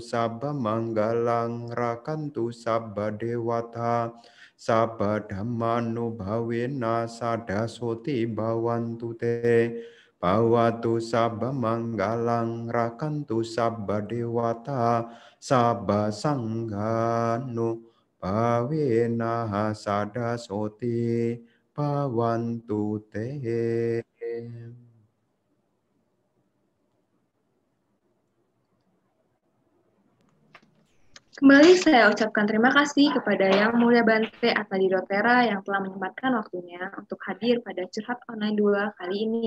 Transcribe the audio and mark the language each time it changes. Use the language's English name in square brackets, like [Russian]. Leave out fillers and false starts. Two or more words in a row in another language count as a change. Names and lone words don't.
[Pali] sabba manggalang rakantu sabba dewata sabba dhammanu bhavena sadasoti bhavantu te bhavatu sabba manggalang rakantu sabba dewata sabba sanghanu bhavena sadasoti bhavantu te. [Indonesian] Kembali saya ucapkan terima kasih kepada Yang Mulia Bante Atadirothera yang telah menyempatkan waktunya untuk hadir pada Curhat Online 2 kali ini.